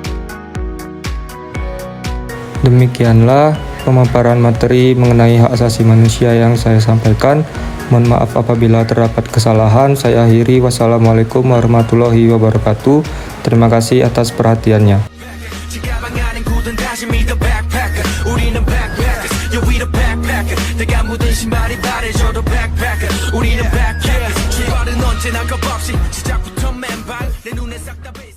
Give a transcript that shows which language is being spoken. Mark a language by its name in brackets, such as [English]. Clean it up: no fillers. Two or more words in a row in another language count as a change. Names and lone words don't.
[Indonesian] Demikianlah pemaparan materi mengenai hak asasi manusia yang saya sampaikan. Mohon maaf apabila terdapat kesalahan. Saya akhiri. [Arabic] والسلام عليكم ورحمة الله وبركاته. [Indonesian] Terima kasih atas perhatiannya. [Korean] 말이 바래져도 backpacker 우리는 backpackers 출발은 언제나 겁없이 시작부터 맨발 내 눈에 싹 다